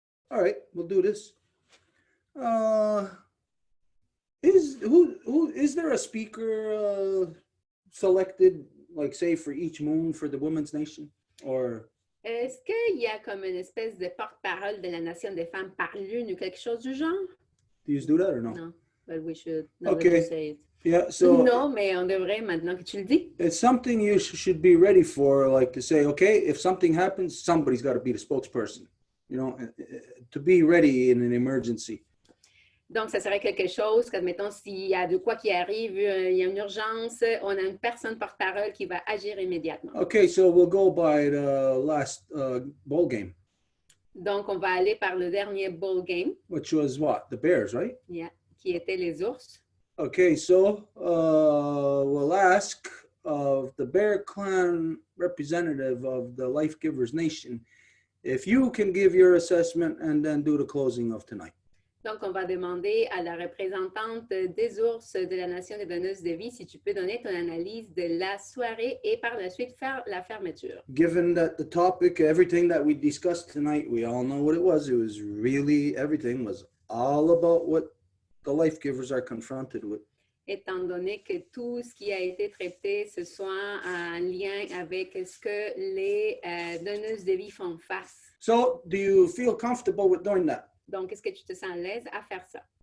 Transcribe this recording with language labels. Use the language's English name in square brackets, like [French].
[English] All right, we'll do this. Is there a speaker selected, like say for each moon for the Women's Nation, or? [French] Est-ce qu'il y a comme une espèce de porte-parole de la Nation des femmes par lune ou quelque chose du genre? [English] Do you do that or no? Non, but we should. Now Okay. that you say it. Yeah, so [French] Non, mais on devrait maintenant que tu le dis. [English] it's something you should be ready for, like to say, okay, if something happens, somebody's got to be the spokesperson, to be ready in an emergency. [French] Donc, ça serait quelque chose qu'admettons, s'il y a de quoi qui arrive, il y a une urgence, on a une personne porte-parole qui va agir immédiatement. [English] Okay, so we'll go by the last bowl game, [French] Donc, on va aller par le dernier bowl game, [English] which was what? The Bears, right? [French] qui était les ours. [English] Okay, so we'll ask of the Bear Clan representative of the Life Givers Nation if you can give your assessment and then do the closing of tonight. [French] Donc, on va demander à la représentante des ours de la Nation des donneuses de vie si tu peux donner ton analyse de la soirée et par la suite faire la fermeture. [English] Given that the topic, everything that we discussed tonight, we all know what it was. It was really, everything was all about what the life givers are confronted with. [French] Étant donné que tout ce qui a été traité ce soir a un lien avec ce que les donneuses de vie font face. [English] So, do you feel comfortable with doing that? [French] Donc, est-ce que tu te sens à l'aise à faire ça?